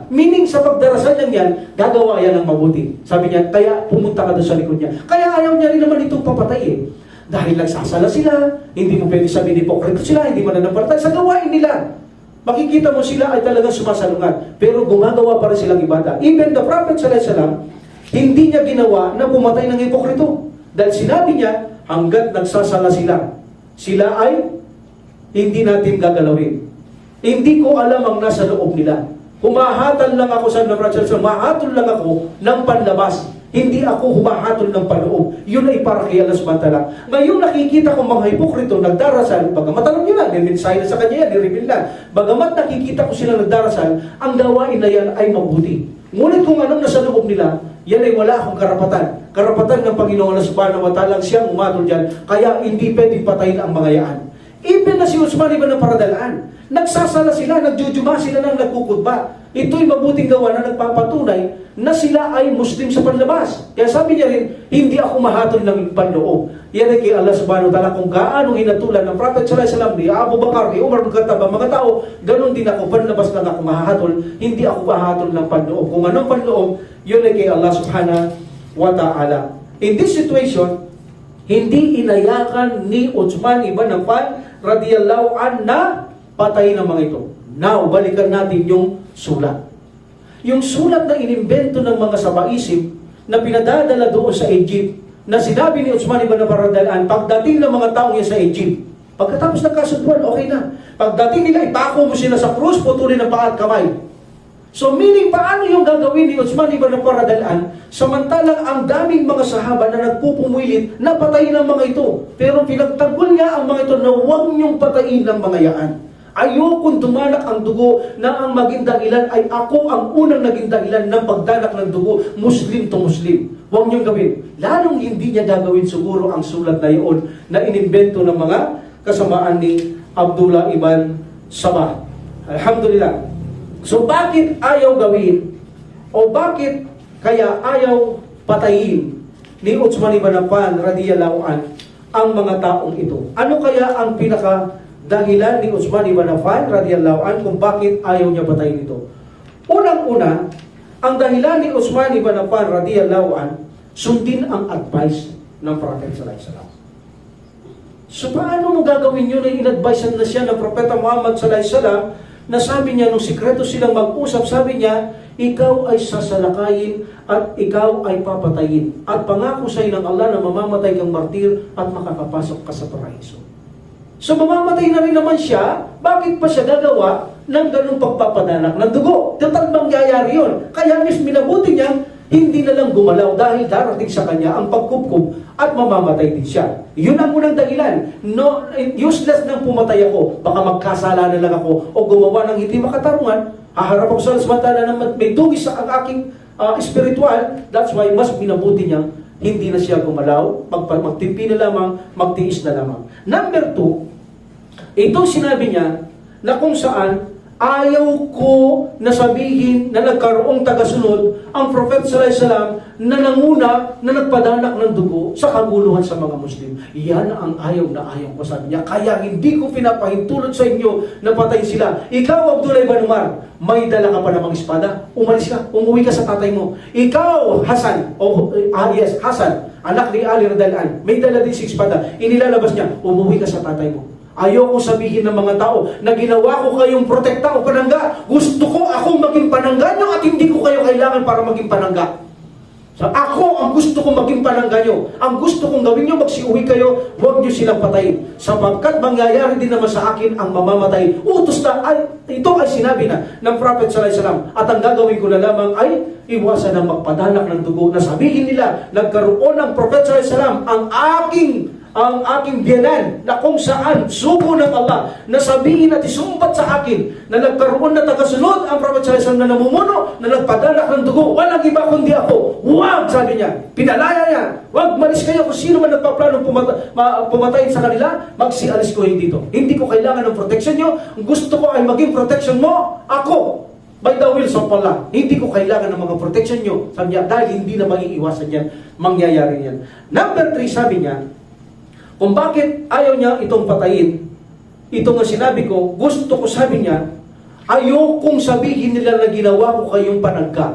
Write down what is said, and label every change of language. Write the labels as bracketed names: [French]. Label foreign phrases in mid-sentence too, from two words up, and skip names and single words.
[Filipino] Meaning sa pagdarasan niya yan, gagawa yan ng mabuti. Sabi niya, kaya pumunta ka doon sa likod niya. Kaya ayaw niya rin naman itong papatay eh. Dahil nagsasala sila, hindi mo pwede sabihin hipokrito sila, hindi mo nananampalataya sa gawain nila. Makikita mo sila ay talagang sumasalungat, pero gumagawa pa rin silang ibada. [English] Even the Prophet [Arabic] صلى الله عليه وسلم, [Filipino] hindi niya ginawa na pumatay ng hipokrito. Dahil sinabi niya, hanggat nagsasala sila, sila ay hindi natin gagalawin. Hindi ko alam ang nasa loob nila. Humahatol lang ako sa humahatol lang ako ng panlabas. Hindi ako humahatol ng panloob. Yun ay para kay Allah [Arabic] سبحانه وتعالى. [Filipino] Ngayon nakikita ko mga hipokrito nagdarasal, bagamat alam nyo na, nimensahe na sa kanya yan, nireveal na. Bagamat nakikita ko sila nagdarasal, ang gawain na yan ay mabuti. Ngunit kung anong nasa loob nila, yan ay wala akong karapatan. Karapatan ng Panginoon Allah [Arabic] سبحانه وتعالى [Filipino] siyang umatol dyan, kaya hindi pwedeng patayin ang mga yaan. Even na si Uthman ibn Paradalaan, nagsasala sila, nagjujuma sila ng nagkukutba. Ito'y mabuting gawa na nagpapatunay na sila ay Muslim sa panlabas. Kaya sabi niya rin, hindi ako mahatol ng panloob. Yan ay kay Allah [Arabic] سبحانه وتعالى [Filipino] kung gaano hinatulan ng Prophet [Arabic] صلى الله عليه وسلم [Filipino] ni Abu Bakar, ni Umar bin Khattab, ang mga tao, ganun din ako, panlabas lang ako mahatol, hindi ako mahatol ng panloob. Kung anong panloob, yun ay kay Allah [Arabic] سبحانه وتعالى. [English] In this situation, [Filipino] hindi inayakan ni Uthman ibn Affan [Arabic] رضي الله عن [Filipino] na patayin ang mga ito. Now, balikan natin yung sulat. Yung sulat na inimbento ng mga sabaisip na pinadadala doon sa Egypt, na sinabi ni Uthman ibn Affan [Arabic] رضي الله عن, [Filipino] pagdating ng mga taong yan sa Egypt, pagkatapos ng kasunduan, okay na. Pagdating nila, ipako mo sila sa krus, putulin ang paa at kamay. So meaning, paano yung gagawin ni Uthman ibn Affan [Arabic] رضي الله عن, [Filipino] samantalang ang daming mga sahaba na nagpupumulit na patayin ang mga ito. Pero pinagtanggol niya ang mga ito na huwag niyong patayin ang mga yaan. Ayokong dumanak ang dugo na ang maging dahilan ay ako ang unang naging dahilan ng pagdanak ng dugo, [English] Muslim to Muslim. [Filipino] Huwag niyong gawin. Lalong hindi niya gagawin siguro ang sulat na iyon na inimbento ng mga kasamaan ni Abdullah ibn Sabah. Alhamdulillah. So bakit ayaw gawin o bakit kaya ayaw patayin ni Uthman ibn Affan [Arabic] رضي الله عن [Filipino] ang mga taong ito? Ano kaya ang pinaka dahilan ni Uthman ibn Affan [Arabic] رضي الله عن [Filipino] kung bakit ayaw niya patayin ito? Unang-una, ang dahilan ni Uthman ibn Affan [Arabic] رضي الله عن, [Filipino] sundin ang advice ng Prophet [Arabic] صلى الله عليه وسلم. [Filipino] So paano mo gagawin yun na in-advise na siya ng Propeta Muhammad [Arabic] صلى الله عليه وسلم [Filipino] na sabi niya, nung sikreto silang mag-usap, sabi niya, ikaw ay sasalakayin at ikaw ay papatayin. At pangako sa iyo ng Allah na mamamatay kang martir at makakapasok ka sa paraiso. So mamamatay na rin naman siya, bakit pa siya gagawa ng ganung pagpapadanak ng dugo? Total mangyayari yun. Kaya mis minabuti niya, hindi na lang gumalaw dahil darating sa kanya ang pagkupkup at mamamatay din siya. Yun ang unang dahilan. [English] No, useless [Filipino] nang pumatay ako. Baka magkasala na lang ako o gumawa ng hindi makatarungan. Haharap ako sa samantala na may dugis sa ang aking spiritual. [English] That's why [Filipino] mas minabuti niya, hindi na siya gumalaw, magtimpi na lamang, magtiis na lamang. Number 2, ito sinabi niya na kung saan ayaw ko na sabihin na nagkaroong tagasunod ang Prophet [Arabic] صلى الله عليه وسلم [Filipino] na nanguna na nagpadanak ng dugo sa kaguluhan sa mga Muslim. Yan ang ayaw na ayaw ko, sabi niya. Kaya hindi ko pinapahintulot sa inyo na patayin sila. Ikaw, Abdullah ibn Umar, may dala ka pa namang espada, umalis ka, umuwi ka sa tatay mo. Ikaw, Hasan, Hasan, anak ni Ali [Arabic] رضي الله عنه, [Filipino] may dala din si espada, inilalabas niya, umuwi ka sa tatay mo. Ayoko sabihin ng mga tao na ginawa ko kayong protekta o panangga. Gusto ko akong maging panangga nyo at hindi ko kayo kailangan para maging panangga. So, ako ang gusto kong maging panangga nyo. Ang gusto kong gawin nyo, magsiuwi kayo, huwag nyo silang patayin. Sapagkat mangyayari din naman sa akin ang mamamatay. Utos na, ito ay sinabi na ng Prophet [Arabic] صلى الله عليه وسلم. [Filipino] At ang gagawin ko na lamang ay iwasan ng magpadanak ng dugo na sabihin nila, nagkaroon ng Prophet [Arabic] صلى الله عليه وسلم [Filipino] ang aking biyanan na kung saan sugo ng Allah na sabihin at isumbat sa akin na nagkaroon na tagasunod ang Prophet [Arabic] صلى الله عليه وسلم [Filipino] na namumuno na nagpadanak ng dugo. Walang iba kundi ako. Huwag, sabi niya. Pinalaya niya. Huwag, malis kayo kung sino man nagpaplanong pumatay sa kanila, magsialis ko dito. Hindi ko kailangan ng protection nyo. Gusto ko ay maging protection mo, ako. [English] By the will of Allah. [Filipino] Hindi ko kailangan ng mga protection nyo. Sabi niya, dahil hindi na maiiwasan yan, mangyayari yan. Number 3, sabi niya, kung bakit ayaw niya itong patayin, ito nga sinabi ko, gusto ko, sabi niya, ayokong sabihin nila na ginawa ko kayong panangga.